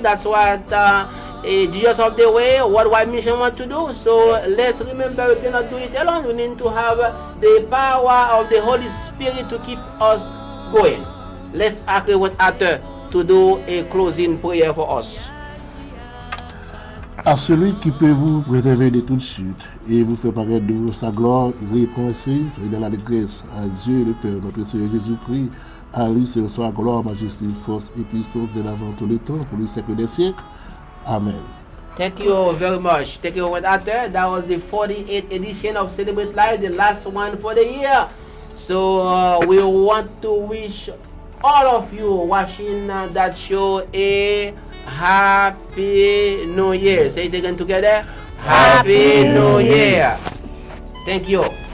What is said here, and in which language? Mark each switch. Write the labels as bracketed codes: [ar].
[en] That's what Jesus of the Way, Worldwide Mission want to do. So let's remember we cannot do it alone. We need to have the power of the Holy Spirit to keep us going. Let's ask with Arthur to do a closing prayer for us. [fr] À celui qui peut vous préserver de toute chute et vous faire paraître de sa gloire irrépréhensible et dans la détresse, à Dieu le Père, notre Seigneur Jésus-Christ, à lui se soit gloire, majesté, force et puissance de l'avant tout le temps, pour les siècles des siècles. Amen. [en] Thank you very much. Thank you, Arthur. That was the 48th edition of Celebrate Live, the last one for the year. So we want to wish all of you watching that show a Happy New Year. Say it again together. Happy New Year. Thank you.